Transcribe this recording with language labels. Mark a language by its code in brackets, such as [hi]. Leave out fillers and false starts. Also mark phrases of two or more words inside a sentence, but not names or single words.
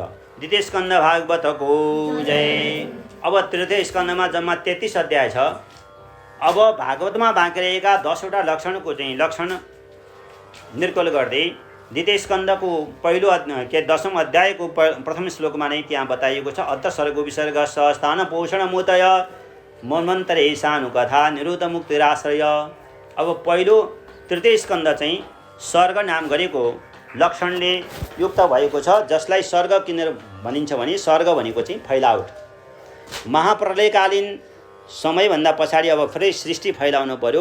[ne] द्वितीय स्कन्द भागवतको जय। अब तृतीय स्कन्दमा जम्मा 33 अध्याय छ। अब भागवतमा बाँकी रहेका 10वटा लक्षणको चाहिँ लक्षण निर्कुल गर्दै द्वितीय स्कन्धको पहिलो 10औं अध्यायको प्रथम श्लोकमा नै त्यहाँ बताइएको छ [sa] अथ सर्गो विसर्ग स्थान पोषण मूतय मन्वन्तरे सानु कथा निरुत मुक्तिराश्रय। [ne] अब पहिलो तृतीय स्कन्ध चाहिँ सर्ग नाम गरेको लक्षणले युक्त भएको छ, जसलाई सर्ग किनेर भनिन्छ भने सर्ग भनेको चाहिँ फैलावट। महाप्रलयकालीन समयभन्दा पछाडि अब फेरि सृष्टि फैलाउनु पर्यो।